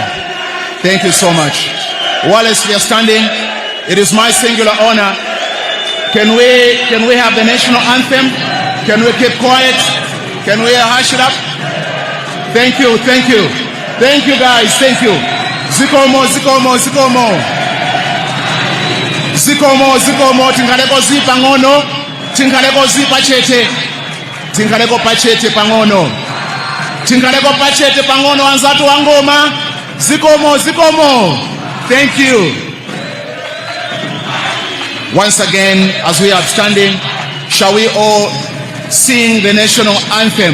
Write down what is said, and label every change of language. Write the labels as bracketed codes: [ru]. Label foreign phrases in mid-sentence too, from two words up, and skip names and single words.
[en] Thank you so much. Whilst we are standing, it is my singular honor. Can we have the national anthem? Can we keep quiet? Can we hush it up? Thank you, thank you. Thank you guys, thank you. [ny] Zikomo, Zikomo, Zikomo. Zikomo, Zikomo, tingaleko zipa ngono, tingaleko zipa chete. Tingaleko pachete pangono. Tingaleko pachete pangono anzatu wangoma. Zikomo, Zikomo. [en] Thank you. Once again, as we are standing, shall we all sing the national anthem?